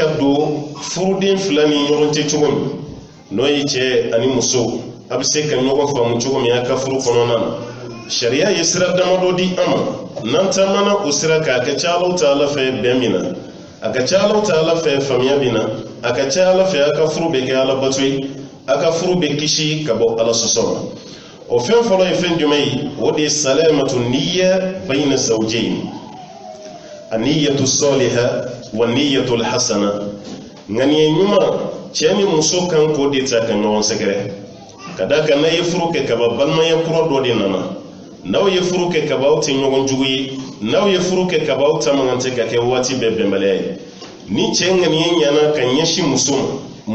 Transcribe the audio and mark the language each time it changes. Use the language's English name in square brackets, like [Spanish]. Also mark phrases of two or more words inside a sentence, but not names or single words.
[Bambara] don furuden fila ni ɲɔgɔn cɛ cogo min n'o ye cɛ ani muso a bɛ se ka ɲɔgɔn faamu cogo min a ka furu kɔnɔna na sariya ye sira damadɔ di an ma n'an taamana o sira kan a ka ca Ala taala fɛ bɛn min na a ka ca Ala taala fɛ faamuya min na a ka ca Ala fɛ a ka furu bɛ kɛ Ala bato ye a ka furu bɛ kisi ka bɔ Ala sɔsɔ ma o fɛn fɔlɔ ye fɛn jumɛn ye o de ye [Arabic] سلامة النية بين الزوجين النية الصالحة والنية الحسنة [Bambara] ŋaniya ɲuman cɛ ni muso kan k'o de ta ka ɲɔgɔn sɛgɛrɛ ka da kan n'a ye furu kɛ kaba balimaya kura dɔ de nana n'aw ye furu kɛ kaba aw tɛ ɲɔgɔn jugu ye n'aw ye furu kɛ kaba aw ta man tɛ ka kɛ waati bɛɛ bɛnbaliya ye ni cɛ ŋaniya ɲana ka ɲɛsin muso ma